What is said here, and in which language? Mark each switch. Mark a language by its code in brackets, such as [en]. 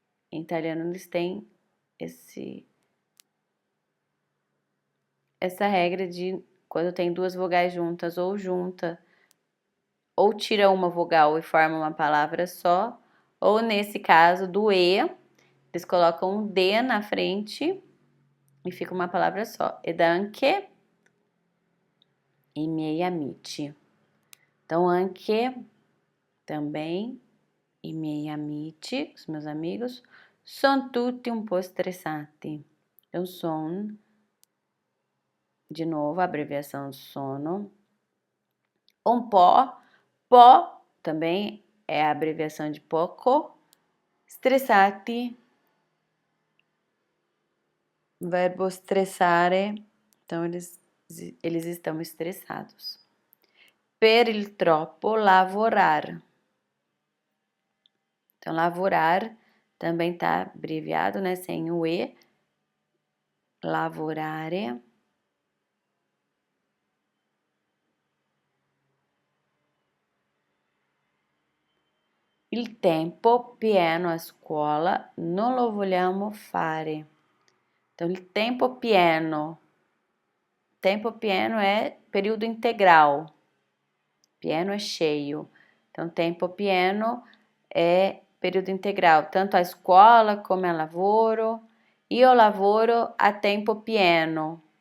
[pt] Em italiano eles têm essa regra de quando tem duas vogais juntas ou junta, ou tira uma vogal e forma uma palavra só, ou nesse caso do E, eles colocam um D na frente e fica uma palavra só. [it] Ed anche i miei amici. Então, anche também, i miei amici, [pt] os meus amigos, [it] sono tutti un po' stressati. [pt] Então, son, de novo, a abreviação sono. Po também é a abreviação de poco. Stressati, verbo stressare, então eles estão estressados. [it] Per il troppo lavorar. [pt] Então, lavorar também tá abreviado, né? Sem o E. Lavorare. [it] Il tempo pieno a scuola non lo vogliamo fare. Então, il tempo pieno. [pt] Tempo pieno é período integral. Pieno é cheio. Então, tempo pieno é período integral. Tanto a escola como a [it] lavoro. Io lavoro a tempo pieno.